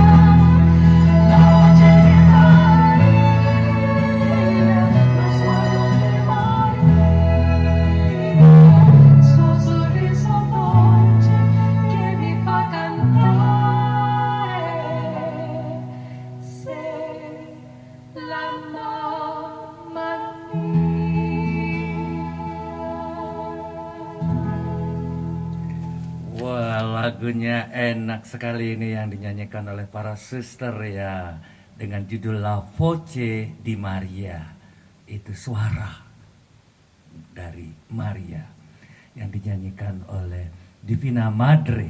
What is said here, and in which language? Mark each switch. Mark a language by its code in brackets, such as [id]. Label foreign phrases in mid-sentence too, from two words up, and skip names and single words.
[it] La voce di Maria, lo sguardo di Maria, suo sorriso dolce che mi fa cantare, sei la mamma mia. [id] Wah, lagunya enak sekali ini yang dinyanyikan oleh para suster ya, dengan judul La Voce di Maria. Itu suara dari Maria yang dinyanyikan oleh Divina Madre.